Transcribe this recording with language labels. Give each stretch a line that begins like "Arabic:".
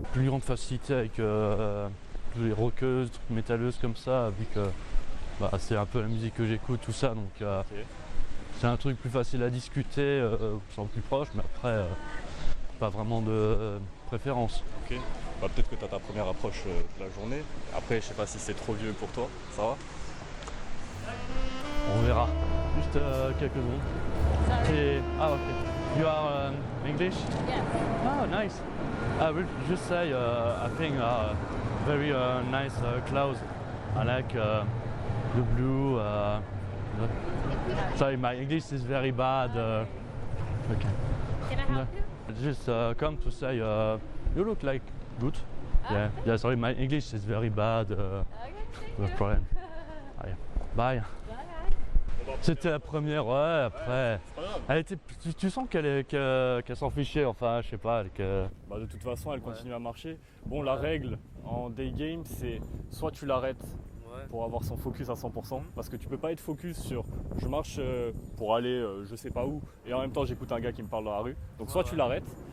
French: Plus grande facilité avec les rockeuses, trucs métalleuses comme ça, vu que c'est un peu la musique que j'écoute, tout ça, donc c'est un truc plus facile à discuter, sans plus proche, mais après pas vraiment de préférence. Ok. Bah, peut-être que tu as ta première approche de la journée. Après, je sais pas si c'est trop vieux pour toi. Ça va? On verra. Juste quelques secondes.
English: Ok. You are English? Yes. Oh, nice. I will just say I think very nice clothes. I like the blue. Sorry, my English is very bad. Okay. Can I help you? Just come to say you look like good. Yeah. Sorry, my English is very bad. No problem. Bye.
French: C'était la première, ouais. Après, elle était. Tu sens qu'elle s'en fichait. Enfin, je sais pas. Bah, de toute façon, elle continue à marcher. Bon, la règle en day game, c'est soit tu l'arrêtes pour avoir son focus à 100%, parce que tu peux pas être focus sur je marche pour aller je sais pas où et en même temps j'écoute un gars qui me parle dans la rue. Donc soit tu l'arrêtes.